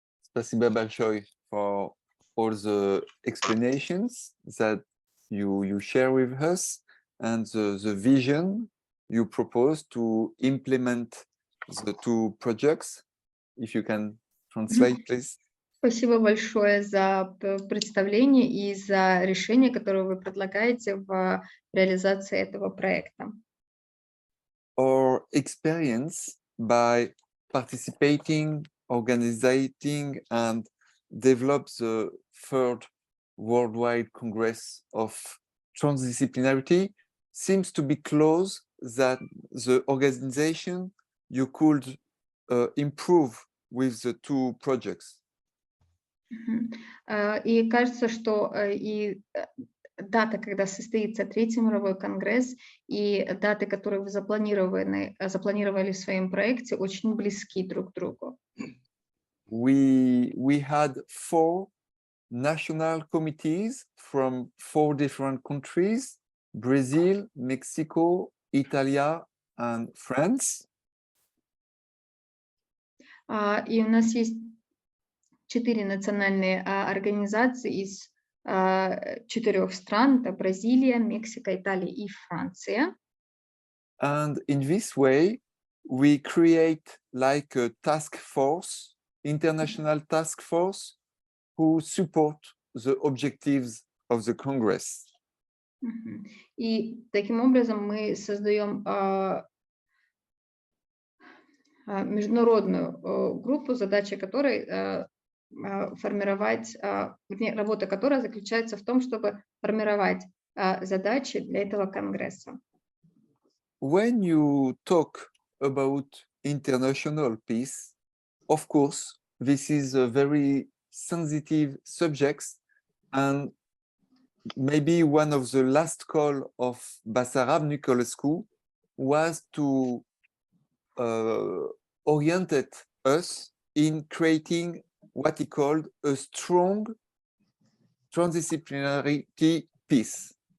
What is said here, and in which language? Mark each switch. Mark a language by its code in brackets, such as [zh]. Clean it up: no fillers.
[ru] Спасибо большое [en] for all the explanations that you share with us and the vision you propose to implement the two projects. If you can translate, please. [ru] Спасибо большое за представление и за решение, которое вы предлагаете в реализации этого проекта. [en] Our experience by participating, organizing, and develop the third Worldwide Congress of Transdisciplinarity seems to be close that the organization you could improve with the two projects. [ru] И кажется, что и дата, когда состоится Третий мировой конгресс, и даты, которые вы запланировали в своем проекте, очень близки друг к другу. [en] We had 4 national committees from 4 different countries: Brazil, Mexico, Italy, and France. [ru] И у нас есть 4 национальные организации из 4 стран: это Бразилия, Мексика, Италия и Франция. [en] And in this way, we create like a task force, international task force, who support the objectives of the Congress. [ru] И таким образом мы создаем международную группу, задача которой формировать, работа которой заключается в том, чтобы формировать задачи для этого конгресса. [en] When you talk about international peace, of course, this is a very sensitive subject, and maybe one of the last call of Basarab Nicolescu was to orientate us in creating what he called a strong transdisciplinary piece.